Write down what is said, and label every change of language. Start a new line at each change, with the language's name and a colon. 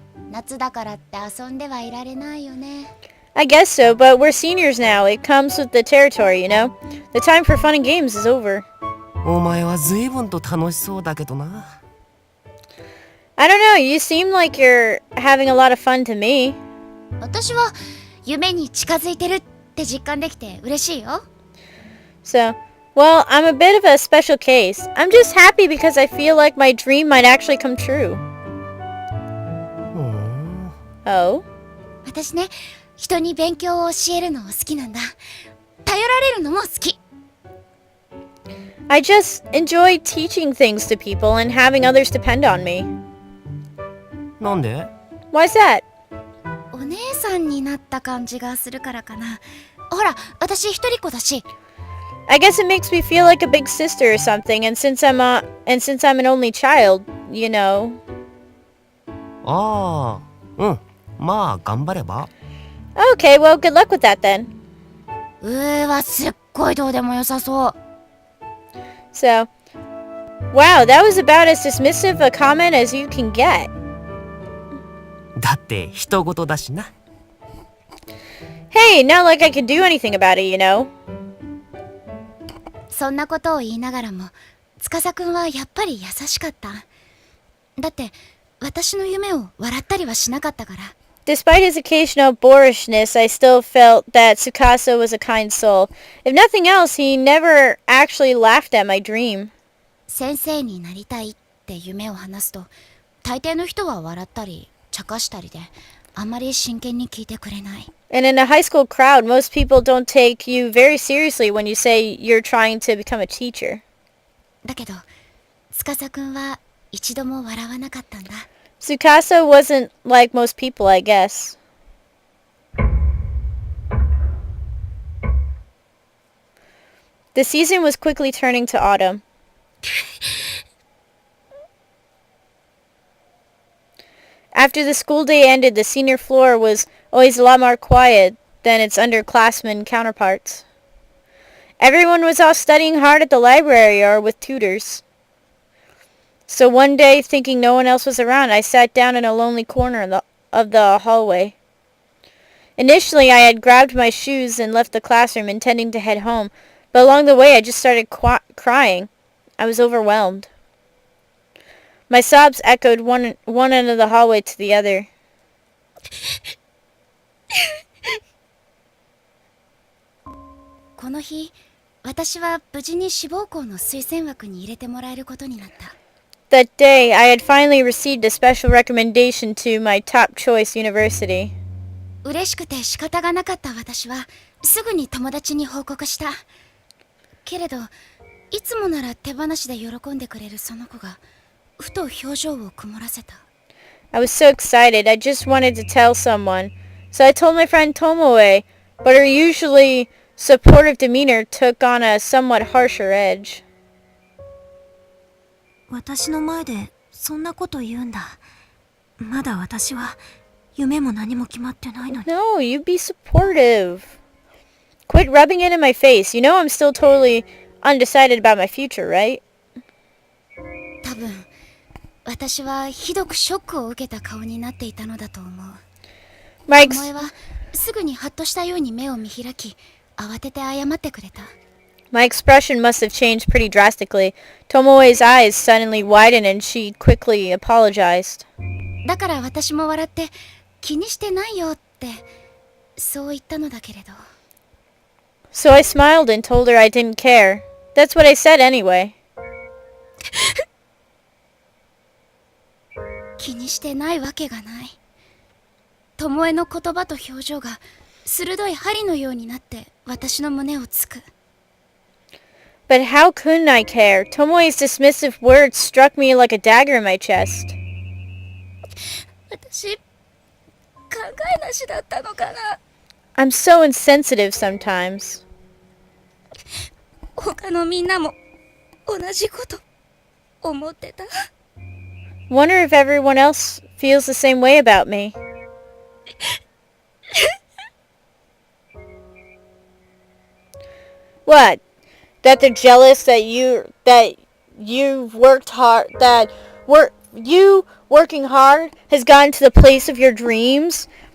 Japanese: 夏だからって遊んではいられないよね。
English: I guess so, but we're seniors now. It comes with the territory, you know? The time for fun and games is over.
Japanese: お前は随分と楽しそうだけどな。
English: I don't know, you seem like you're having a lot of fun to me.
Japanese: 私は夢に近づいてるって実感できて嬉しいよ。
English: So, well, I'm a bit of a special case. I'm just happy because I feel like my dream might actually come true. Oh?
Japanese: 私ね、人に勉強を教えるの好きなんだ。頼られるのも好き。
English: I just enjoy teaching things to people and having others depend on me.
Japanese: なんで？
English: Why's that?
Japanese: お姉さんになった感じがするからかな。ほら、私一人っ子だし。
English: I guess it makes me feel like a big sister or something, and since I'm an only child, you know.
Japanese: ああ、うん。まあ頑張れば。
English: Okay, well, good luck with that then.
Japanese: はすっごいどうでもよさそう。
English: So, wow, that was about as dismissive a comment as you can get.
Japanese: だって人事だしな。
English: Hey, not like I could do anything about it, you know.
Japanese: そんなことを言いながらも、司くんはやっぱり優しかった。だって私の夢を笑ったりはしなかったから。
English: Despite his occasional boorishness, I still felt that Tsukasa was a kind soul. If nothing else, he never actually laughed at my dream.
Japanese: 先生になりたいって夢を話すと、大抵の人は笑ったり茶化したりで、あんまり真剣に聞いてくれない。
English: And in a high school crowd, most people don't take you very seriously when you say you're trying to become a teacher.
Japanese: だけど司くんは一度も笑わなかったんだ。
English: Tsukasa wasn't like most people, I guess. The season was quickly turning to autumn. After the school day ended, the senior floor was always a lot more quiet than its underclassmen counterparts. Everyone was off studying hard at the library or with tutors. So one day, thinking no one else was around, I sat down in a lonely corner of the hallway. Initially, I had grabbed my shoes and left the classroom, intending to head home, but along the way, I just started crying. I was overwhelmed. My sobs echoed one end of the hallway to the other.
Japanese: この日、私は無事に志望校の推薦枠に入れてもらえることになった。
English: That day, I had finally received a special recommendation to my top choice university.
Japanese: 嬉しくて仕方がなかった私は、すぐに友達に報告した。けれど、いつもなら手放しで喜んでくれるその子が、ふと表情を曇らせた。
English: I was so excited, I just wanted to tell someone. So I told my friend Tomoe, but her usually supportive demeanor took on a somewhat harsher edge.
Japanese: 私の前でそんなこと言うんだ。まだ私は夢も何も決まってないのに。
English: No, you be supportive. Quit rubbing it in my face. You know I'm still totally undecided about my future, right?
Japanese: 多分私はひどくショックを受けた顔になっていたのだと思う。
English: My
Japanese: 巴はすぐにハッとしたように目を見開き、慌てて謝ってくれた。
English: My expression must have changed pretty drastically. Tomoe's eyes suddenly widened and she quickly apologized.
Japanese: だから私も笑って気にしてないよってそう言ったのだけれど。
English: So I smiled and told her I didn't care. That's what I said anyway.
Japanese: 気にしてないわけがない。巴の言葉と表情が鋭い針のようになって私の胸をつく。
English: But how couldn't I care? Tomoe's dismissive words struck me like a dagger in my chest.
Japanese: 私考えなしだったのかな。
English: I'm so insensitive sometimes.
Japanese: 他のみんなも同じこと思ってた。
English: Wonder if everyone else feels the same way about me. What? That they're jealous that you've worked hard, you working hard has gotten to the place of your dreams?